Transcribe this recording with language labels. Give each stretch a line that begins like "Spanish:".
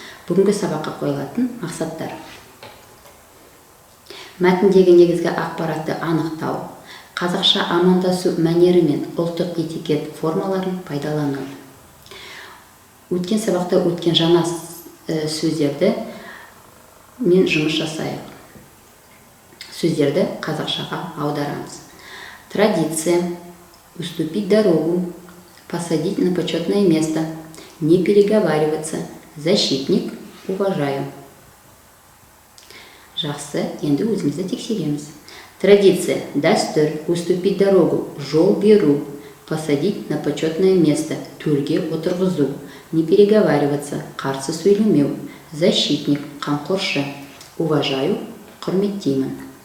Kazakh: Бүгінгі сабаққа қойылатын мақсаттар: мәтіндегі негізгі ақпаратты анықтау, қазақша амандасу мәнері мен ұлттық этикет формаларын пайдалану. Өткен сабақта өткен жаңа сөздерді мен жұмыс жасайық. Сөздерді қазақшаға аударамыз.
Russian: Традиция, уступить дорогу, посадить на почетное место, не переговариваться, защитник, уважаю.
Kazakh: Жақсы, енді өзімізді тексереміз.
Russian: Традиция, дәстүр, уступить дорогу,
Kazakh: жол беру,
Russian: посадить на почетное место,
Kazakh: төрге отырғызу,
Russian: не переговариваться,
Kazakh: қарсы сөйлемеу,
Russian: защитник, қамқоршы, уважаю, құрметтеймін.